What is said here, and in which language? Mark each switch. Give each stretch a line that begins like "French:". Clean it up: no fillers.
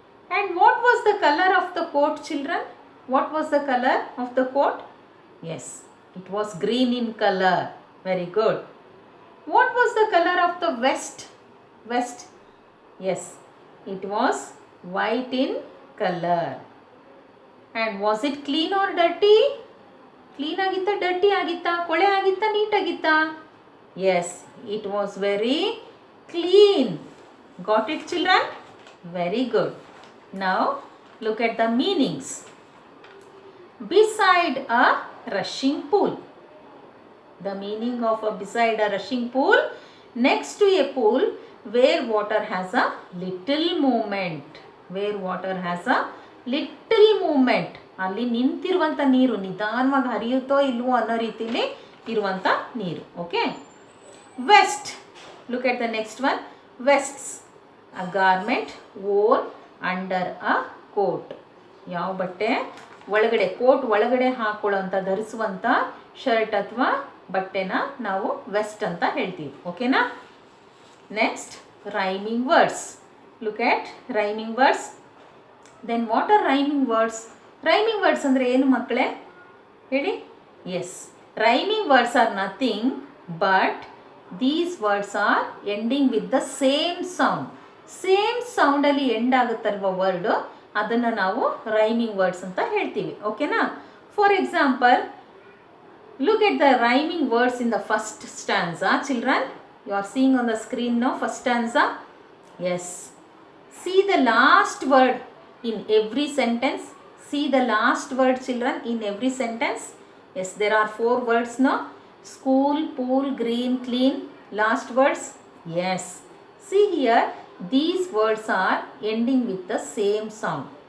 English: And what was the color of the coat, children? What was the color of the coat? Yes, it was green in color. Very good. What was the color of the vest? Vest. Yes, it was white in color. And was it clean or dirty?
Kannada: Clean ಆಗಿತ್ತಾ, dirty ಆಗಿತ್ತಾ, ಕೊಳೆ ಆಗಿತ್ತಾ, neat ಆಗಿತ್ತಾ?
English: Yes, it was very clean. Got it, children? Very good. Now, look at the meanings. Beside a rushing pool. The meaning of a beside a rushing pool, next to a pool where water has a little movement. Where water has a little movement.
Kannada: ಅಲ್ಲಿ ನಿಂತಿರುವಂಥ ನೀರು ನಿಧಾನವಾಗಿ ಹರಿಯುತ್ತೋ ಇಲ್ವೋ ಅನ್ನೋ ರೀತಿಯಲ್ಲಿ ಇರುವಂಥ ನೀರು.
English: Okay. Vest. Look at the next one. Vests. A garment worn under a coat.
Kannada: ಯಾವ ಬಟ್ಟೆ ಒಳಗಡೆ, ಕೋಟ್ ಒಳಗಡೆ ಹಾಕೊಳ್ಳೋಂಥ ಧರಿಸುವಂಥ ಶರ್ಟ್ ಅಥವಾ ಬಟ್ಟೆನ ನಾವು ವೆಸ್ಟ್ ಅಂತ ಹೇಳ್ತೀವಿ.
English: ಓಕೆನಾ? Next, rhyming words. Look at rhyming words. Then what are rhyming words?
Kannada: Rhyming words ಅಂದರೆ ಏನು ಮಕ್ಕಳೇ? ಹೇಳಿ.
English: Yes, rhyming words are nothing but these words are ending with the same sound.
Kannada: Same ಸೌಂಡಲ್ಲಿ end ಆಗುತ್ತಲ್ವ word, ಅದನ್ನು ನಾವು rhyming words ಅಂತ ಹೇಳ್ತೀವಿ. ಓಕೆನಾ?
English: For example, look at the rhyming words in the first stanza. Children, you are seeing on the screen now first stanza. Yes, see the last word in every sentence. See the last word, children, in every sentence. Yes, there are 4 words now. School, pool, green, clean. Last words. Yes. See here, these words are ending with the same sound.